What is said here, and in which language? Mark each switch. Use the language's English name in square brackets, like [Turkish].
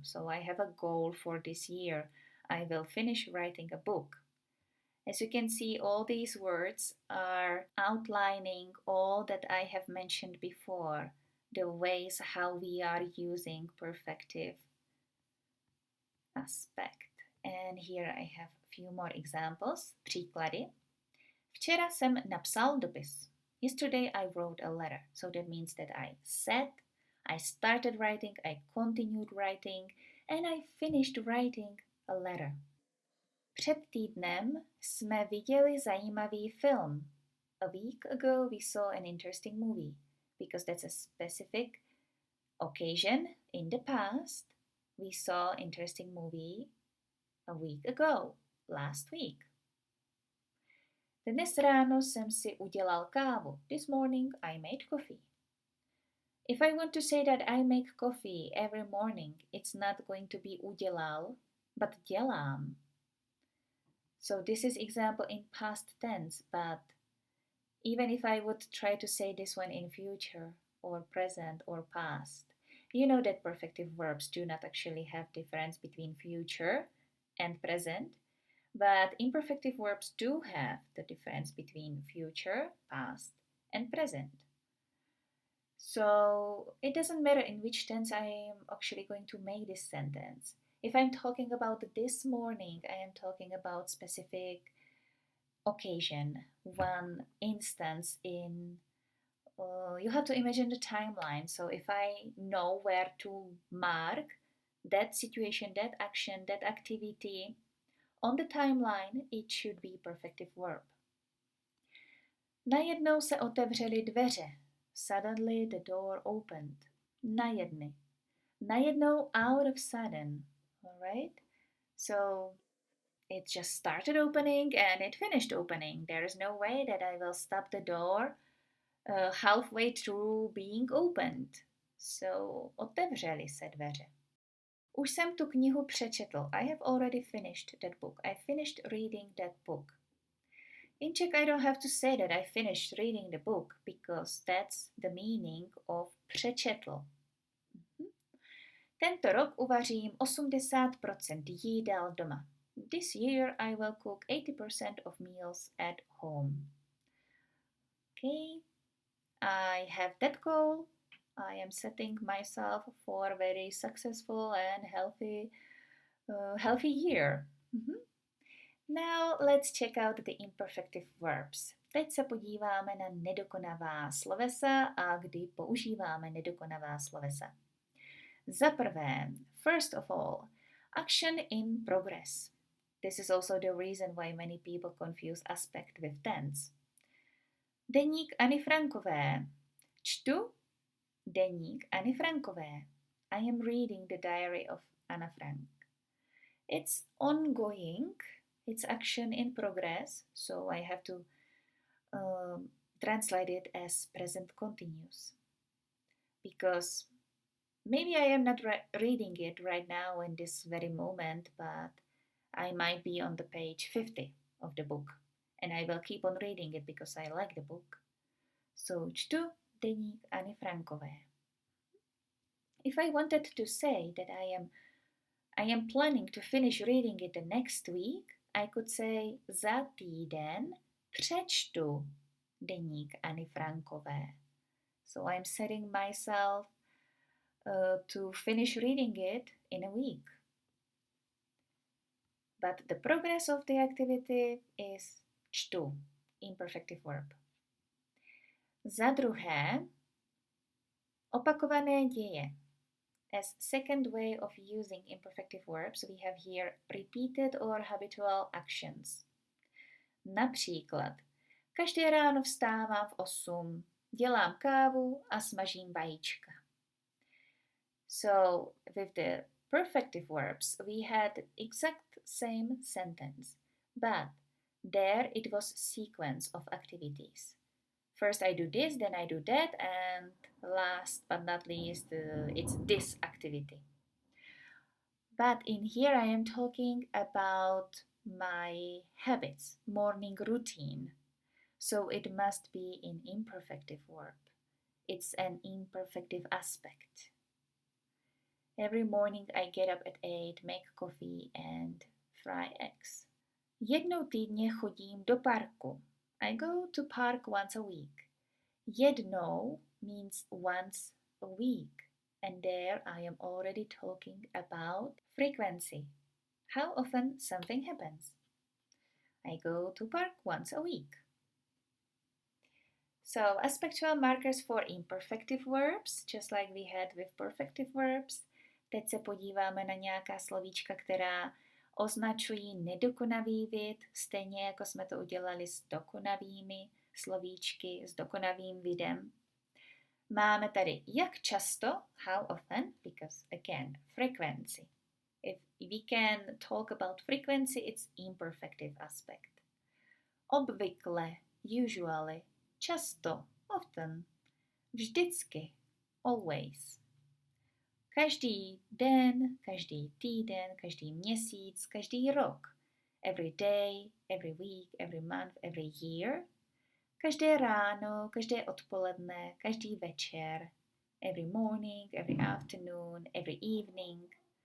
[English] So I have a goal for this year. I will finish writing a book. As you can see, all these words are outlining all that I have mentioned before, the ways how we are using perfective aspect. And here I have a few more examples, příklady. [Czech] Včera jsem napsal dopis. [English] Yesterday I wrote a letter. So that means that I said, I started writing, I continued writing, and I finished writing a letter. [Czech] Před týdnem jsme viděli zajímavý film. [English] A week ago we saw an interesting movie, because that's a specific occasion in the past. We saw interesting movie a week ago, last week. [Czech] Dnes ráno jsem si udělal kávu. [English] This morning I made coffee. If I want to say that I make coffee every morning, it's not going to be udělal, but dělám. So this is example in past tense, but even if I would try to say this one in future or present or past, you know that perfective verbs do not actually have difference between future and present, but imperfective verbs do have the difference between future, past, and present. So it doesn't matter in which tense I am actually going to make this sentence. If I'm talking about this morning, I am talking about specific occasion, one instance in, you have to imagine the timeline. So if I know where to mark that situation, that action, that activity, on the timeline, it should be perfective verb. [Czech] Najednou se otevřely dveře. [English] Suddenly the door opened. Najednou out of sudden. Alright? So it just started opening and it finished opening. There is no way that I will stop the door halfway through being opened. [Czech] So otevřely se dveře. Už jsem tu knihu přečetl. [English] I have already finished that book. I finished reading that book. In Czech, I don't have to say that I finished reading the book because that's the meaning of přečetl. [Czech] Tento rok uvařím 80% jídel doma. [English] This year I will cook 80% of meals at home. Okay, I have that goal. I am setting myself for a very successful and healthy year. Now let's check out the imperfective verbs. [Czech] Teď se podíváme na nedokonavá slovesa a kdy používáme nedokonavá slovesa. Za prvé, [English] first of all, action in progress. This is also the reason why many people confuse aspect with tense. [Czech] Deník Anny Frankové. Čtu deník Anny Frankové. [English] I am reading the diary of Anna Frank. It's ongoing. It's action in progress, so I have to translate it as present continuous. Because maybe I am not reading it right now in this very moment, but I might be on the page 50 of the book, and I will keep on reading it because I like the book. [Czech] So, čtu deník Anny Frankové. [English] If I wanted to say that I am planning to finish reading it the next week, I could say [Czech] za týden přečtu deník Anny Frankové. [English] So I'm setting myself to finish reading it in a week. But the progress of the activity is čtu, imperfective verb. [Czech] Za druhé, opakované děje. [English] As second way of using imperfective verbs, we have here repeated or habitual actions. [Czech] Například, každé ráno vstávám v 8, dělám kávu a smažím vajíčka. [English] So, with the perfective verbs, we had exact same sentence, but there it was sequence of activities. First I do this, then I do that, and last but not least, it's this activity. But in here I am talking about my habits, morning routine. So it must be in imperfective verb. It's an imperfective aspect. Every morning I get up at 8, make coffee and fry eggs. [Czech] Jednou týdně chodím do parku. [English] I go to park once a week. Jednou means once a week. And there I am already talking about frequency. How often something happens. I go to park once a week. So, aspectual markers for imperfective verbs, just like we had with perfective verbs. [Czech] Teď se podíváme na nějaká slovíčka, která označují nedokonavý vid, stejně jako jsme to udělali s dokonavými slovíčky, s dokonavým videm. Máme tady jak často, [English] how often, because again, frequency. If we can talk about frequency, it's imperfective aspect. [Czech] Obvykle, usually, často, often, vždycky, always. Každý den, každý týden, každý měsíc, každý rok. [English] Every day, every week, every month, every year. [Czech] Každé ráno, každé odpoledne, každý večer. [English] Every morning, every afternoon, every evening.